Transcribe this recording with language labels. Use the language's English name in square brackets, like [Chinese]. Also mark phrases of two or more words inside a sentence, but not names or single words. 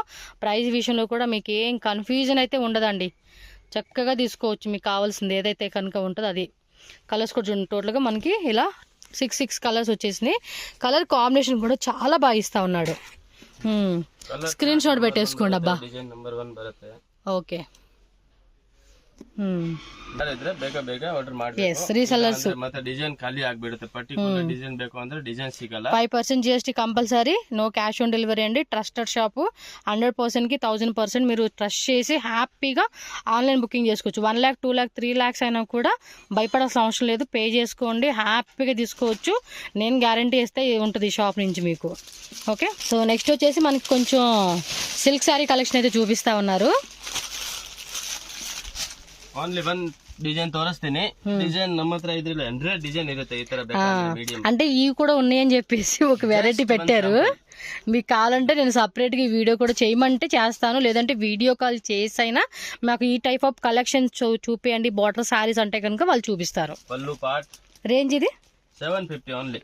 [Telugu] ప్రైస్ విషయంలో కూడా మీకు ఏం కన్ఫ్యూజన్ అయితే ఉండదండి, చక్కగా తీసుకోవచ్చు మీకు కావాల్సింది ఏదైతే కనుక ఉంటుందో అది. కలర్స్ కూడా చూడండి, టోటల్గా మనకి ఇలా 6 కలర్స్ వచ్చేసినాయి. [English] colour combination [Telugu] కూడా చాలా బాగా ఇస్తా ఉన్నాడు. [English] screenshot [Telugu] పెట్టేసుకోండి అబ్బా. [English] design number [Kannada] 1 ಬರುತ್ತೆ. [Telugu] ఓకే, [Kannada] ಇದ್ರೆ ಬೇಗ ಆರ್ಡರ್ [English] yes resellers [Kannada] ಮಾಡ್ಬೇಕು. ಮತ್ತೆ ಡಿಸೈನ್ ಖಾಲಿ ಆಗ್ಬಿಡುತ್ತೆ. [English] particular design [Kannada] ಬೇಕು ಅಂದ್ರೆ ಡಿಸೈನ್ ಸಿಗಲ್ಲ. [English] 5% GST compulsory, no cash on delivery అండి. trusted shop [Telugu] 100%కి 1000% మీరు ట్రస్ట్ చేసి [English] happily online booking [Telugu] చేసుకోవచ్చు. 1 lakh 2 lakh 3 lakhs అయినా కూడా భయపడాల్సిన అవసరం లేదు. పే చేసుకోండి, హ్యాపీగా తీసుకోవచ్చు. నేను గ్యారంటీ ఇస్తే ఉంటుంది ఈ షాప్ నుంచి మీకు. [English] okay, so next [Telugu] వచ్చేసి మనకి కొంచెం [English] silk saree collection [Telugu] అయితే చూపిస్తా ఉన్నారు. [English] only one design [Kannada] ತೋರಿಸ್ತೀನಿ. ಡಿಸೈನ್ ನಮ್ಮ ಹತ್ರ ಇದ್ರಿಲ್ಲ 100 ಡಿಸೈನ್ ಇರುತ್ತೆ ಈ ತರ ಮೀಡಿಯಂ. [Telugu] అంటే ఇవి కూడా ఉన్నాయని చెప్పేసి ఒక వెరైటీ పెట్టారు. మీకు కావాలంటే నేను సపరేట్గా ఈ వీడియో కూడా చేయమంటే చేస్తాను, లేదంటే [English] video call [Telugu] చేసైనా మాకు ఈ [English] type of collection [Telugu] చూపియండి [English] border sarees [Telugu] అంటే కనుక వాళ్ళు చూపిస్తారు. పల్లు పార్ట్ రేంజ్ ఇది 750 ఓన్లీ.